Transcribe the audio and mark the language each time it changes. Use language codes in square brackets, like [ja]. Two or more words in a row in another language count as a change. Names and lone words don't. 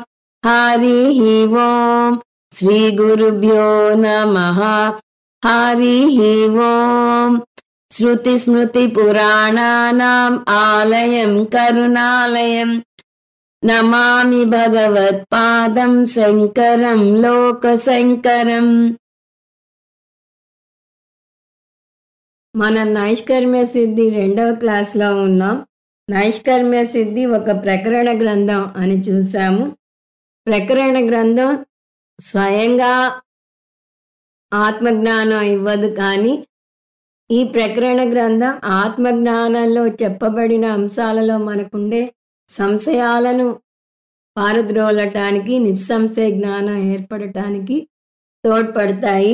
[sa] हरिः ओम् श्रीगुरुभ्यो नमः। हरिः ओम्। श्रुतिस्मृतिपुराणानाम् आलयं करुणालयं नमामि भगवत्पादं शङ्करं लोकशङ्करम्। [te] మన నైష్కర్మ్య సిద్ధి 2వ క్లాస్లో ఉన్నాం. నైష్కర్మ్య సిద్ధి ఒక ప్రకరణ గ్రంథం అని చూసాము. ప్రకరణ గ్రంథం స్వయంగా ఆత్మజ్ఞానం ఇవ్వదు, కానీ ఈ ప్రకరణ గ్రంథం ఆత్మజ్ఞానంలో చెప్పబడిన అంశాలలో మనకుండే సంశయాలను పారద్రోలటానికి, నిస్సంశయ జ్ఞానం ఏర్పడటానికి తోడ్పడతాయి.